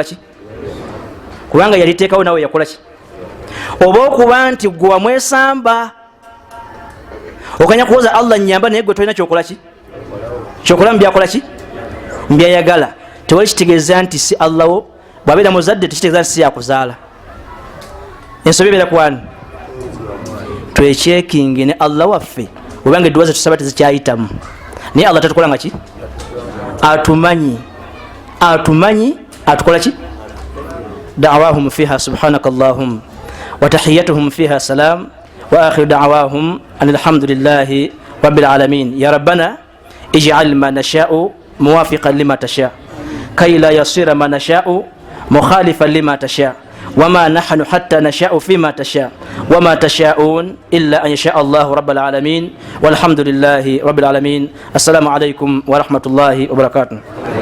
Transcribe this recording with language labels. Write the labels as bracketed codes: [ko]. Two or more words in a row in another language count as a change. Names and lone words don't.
[lg] ki kubanga yaliteekawo nawe yakola ki oba okuba nti gwe wamwesamba okanya kuwoza Allah nyamba naye gwe tolina kyokola ki kyokola mu byakola ki mbyayagala tewali kitegeeza nti si Allah wo bwabeera muzadde tekitegeeza nti si yakuzaala ensobi ebeera kwani twekyekinge ne Allah waffe obanga edduwa ze tusaba tezikyayitamu naye Allah tatukola nga ki atumanyi atukola ki [ar] دعواهم فيها سبحانك اللهم وتحيتهم فيها سلام وآخر دعواهم الحمد لله رب العالمين يا ربنا اجعل ما نشاء موافقا لما تشاء كي لا يصير ما نشاء مخالفا لما تشاء وما نحن حتى نشاء فيما تشاء وما تشاءون إلا أن يشاء الله رب العالمين والحمد لله رب العالمين السلام عليكم ورحمة الله وبركاته